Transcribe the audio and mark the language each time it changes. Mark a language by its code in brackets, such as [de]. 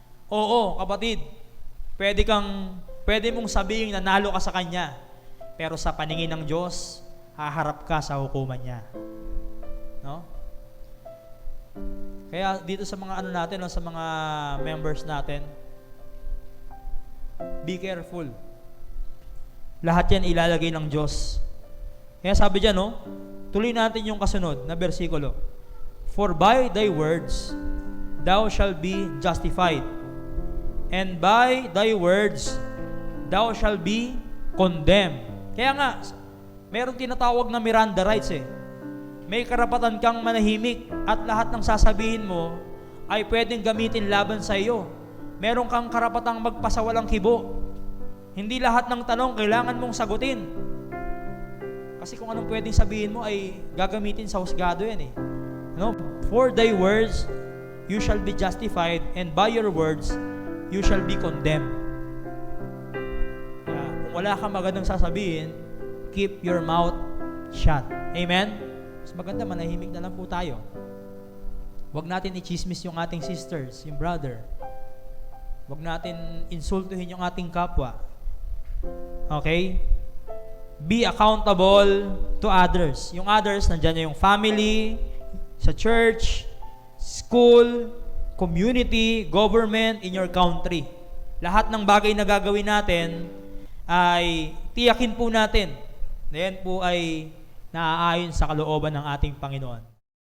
[tl] Oo, kapatid, pwede mong sabihin nanalo ka sa kanya, pero sa paningin ng Diyos, haharap ka sa hukuman niya. No? Kaya dito sa mga natin, sa mga members natin, [en] be careful. [tl] Lahat yan ilalagay ng Diyos. Kaya sabi dyan, tuloy natin yung kasunod na bersikulo. [en] For by thy words thou shalt be justified, and by thy words thou shalt be condemned. [tl] Kaya nga, mayroong tinatawag na Miranda rights May karapatan kang manahimik at lahat ng sasabihin mo ay pwedeng gamitin laban sa iyo. Meron kang karapatang magpasawalang kibo. Hindi lahat ng tanong kailangan mong sagutin. Kasi kung anong pwedeng sabihin mo ay gagamitin sa husgado yan No? [en] For thy words you shall be justified, and by your words you shall be condemned. [tl] Kung wala kang magandang sasabihin, [en] keep your mouth shut. [tl] Amen? Mas maganda, manahimik na lang po tayo. Huwag natin i-chismis yung ating sisters, yung brother. Huwag natin insultuhin yung ating kapwa. Okay? [en] Be accountable to others. Yung others, nandyan yung family, sa church, school, community, government, in your country. [tl] Lahat ng bagay na gagawin natin ay tiyakin po natin na yan po ay naaayon sa kalooban ng ating Panginoon.